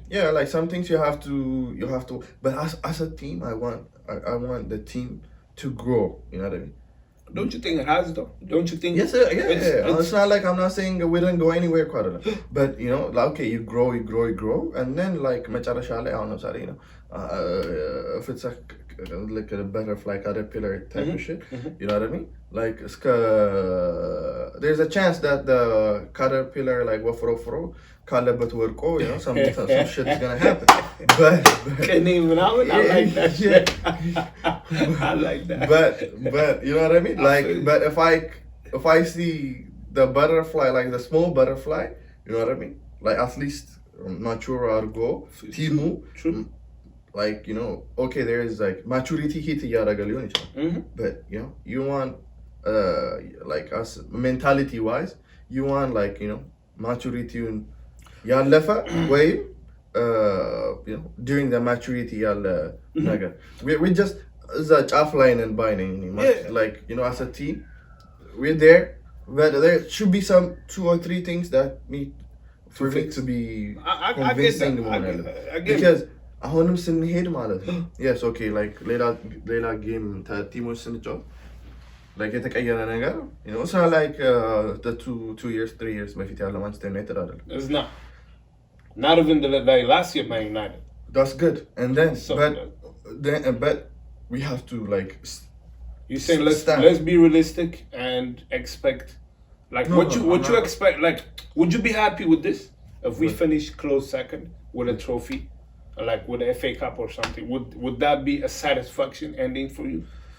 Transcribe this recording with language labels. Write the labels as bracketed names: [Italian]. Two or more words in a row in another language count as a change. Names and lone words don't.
[English] Yeah, like some things you have to. But as a team, I want the team to grow. You know what I mean? Don't you think it has, though? Don't you think? Yes, it's not like, I'm not saying we didn't go anywhere, but you know, like, okay, you grow, and then like [Amharic] መጨረሻ ላይ አሁን ለምሳሌ, [English] you know, if it's like a butterfly caterpillar type of shit, you know what I mean? Like, there's a chance that the caterpillar, like, [Amharic] ወፍሮ ካለበት ወርቆ, [English] you know, some shit is gonna happen. But can't even I like that shit. I like that. But you know what I mean? Like, but if I see the butterfly, like the small butterfly, you know what I mean? like at least mature [Amharic] አድርጎ ቲሙ [English] like you know okay there is like maturity hit [Amharic] እያደረገ ሊሆን ይችላል [English] but you know you want like us mentality wise you want like you know maturity [Amharic] ያለፈ ወይም [English] you know during the maturity [Amharic] ያለ ነገር [English] we just እዛ [Amharic] ጫፍ ላይ ነን ባይ ነኝ [English] like you know as a team we're there but there should be some 2 or 3 things that need for it to be convincing because [Amharic] አሁንም ስንሄድ ማለት ነው [English] yes okay like [Amharic] ሌላ ጌም ቲሞች ስንጫወት [English] like [Amharic] የተቀየረ ነገር [English] you know it's not like the 2 years 3 years [Amharic] በፊት ያለ ማንቸስተር ዩናይትድ አይደለም [English] it's not even like last year Man United that's good and then so but we have to like you saying let's be realistic and expect like what you expect like would you be happy with this if we finish close second with a trophy like with the FA Cup or something would that be a satisfaction ending for you